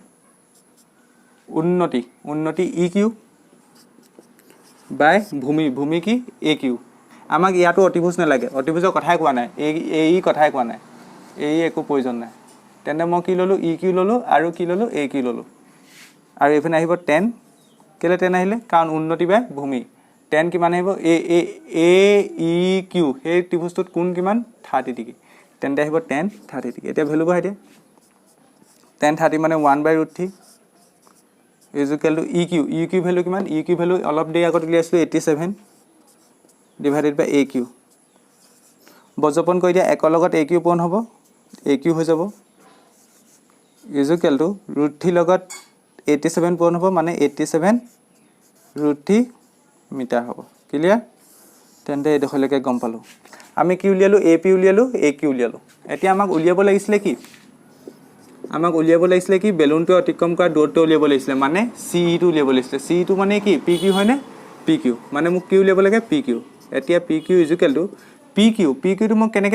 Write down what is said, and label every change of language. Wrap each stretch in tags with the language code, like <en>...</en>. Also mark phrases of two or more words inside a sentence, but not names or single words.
<as>উন্নতি EQ বাই ভূমি কি AQ আমাক ইয়াতো অতিভুজ নালাগে অতিভুজৰ কথাই কোৱা নাই এই কথাই কোৱা নাই এই একো প্ৰয়োজন নাই তেনে মই কি ললো EQ ললো আৰু কি ললো AQ ললো আৰু এফালে আহিব 10 কেলে 10 আহিলে কাৰণ উন্নতি বাই ভূমি tan কিমান আহিব a a a e q সেই ত্ৰিভুজটোত কোণ কিমান 30 ডিগ্ৰী তেন্তে আহিব tan 30 ডিগ্ৰী এতিয়া ভ্যালু বহাই দিয়া tan 30 মানে 1/√3</as> <en>is equal to</en> <as>eq ভ্যালু কিমান eq ভ্যালু অলপ দেৰি আগত উলিয়াইছিলো 87</as> <en>divided by</en> <as>aq বজ্ৰপন কৰি দিয়া 1 লগত aq পূৰণ হ'ব aq হৈ যাব</as> <en>is equal to</en> <as>√3 লগত 87 পূৰণ হ'ব মানে 87 মিটাৰ হ'ব ক্লিয়াৰ তেন্তে এডখলৈকে গম পালো আমি কি উলিয়ালো ap উলিয়ালো aq উলিয়ালো এতিয়া আমাক উলিয়াব লাগিছিল কি বেলুনটো অতিক্ৰম কৰা দূৰত্ব উলিয়াব লাগিছিল মানে ce টো উলিয়াব লাগিছিল ce টো মানে কি pq হয়নে pq মানে মোক কি উলিয়াব লাগে pq এতিয়া pq pq টো মই কেনেকৈ</as>